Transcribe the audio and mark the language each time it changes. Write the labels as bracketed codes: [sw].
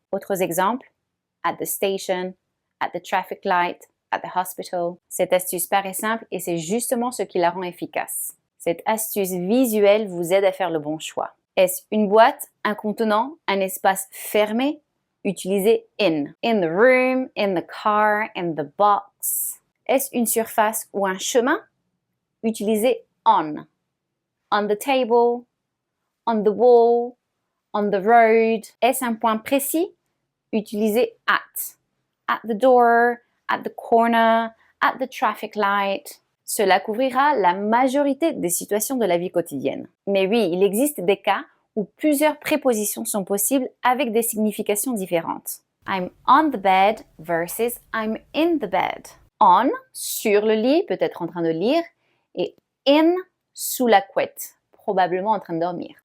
[fr] Autres exemples. [en] At the station. At the traffic light. At the hospital. [fr] Cette astuce paraît simple et c'est justement ce qui la rend efficace. Cette astuce visuelle vous aide à faire le bon choix. Est-ce une boîte, un contenant, un espace fermé? Utilisez in. [en] In the room, in the car, in the box. [fr] Est-ce une surface ou un chemin? Utilisez on. [en] On the table, on the wall, on the road. [fr] Est-ce un point précis? Utilisez at. [en] At the door, at the corner, at the traffic light. [fr] Cela couvrira la majorité des situations de la vie quotidienne. Mais oui, il existe des cas où plusieurs prépositions sont possibles avec des significations différentes. [en] I'm on the bed versus I'm in the bed. [fr] On, sur le lit, peut-être en train de lire, et in, sous la couette, probablement en train de dormir.